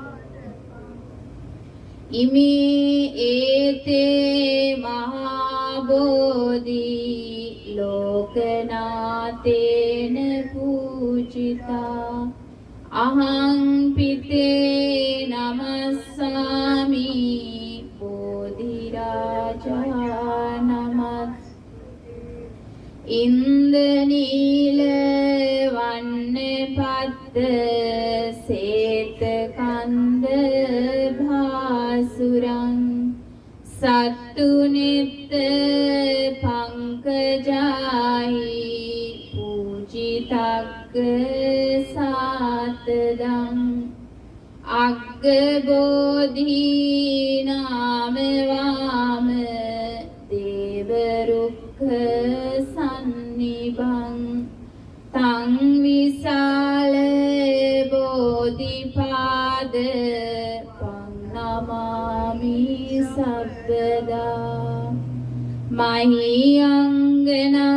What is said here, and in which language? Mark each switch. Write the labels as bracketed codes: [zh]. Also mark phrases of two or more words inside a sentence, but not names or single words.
[pi] ඉමේ ඒතේ මහා බෝධි ලෝකනාතේන පූජිතා අහං පිතේ නමස්සාමි බෝධි රාජා නමස් ඉන්දනීල වන්න පද්ද සේත කන්ද භාසුරං සත්තු නිත්ත පංකජාහි පූජිතග්ග සාතදං අග්ග බෝධි නාම වාම දේව රුක්ඛ සන්නිභං තං විසාල බෝධිපාද පන්නමාමි සබ්බදා මහියංගනං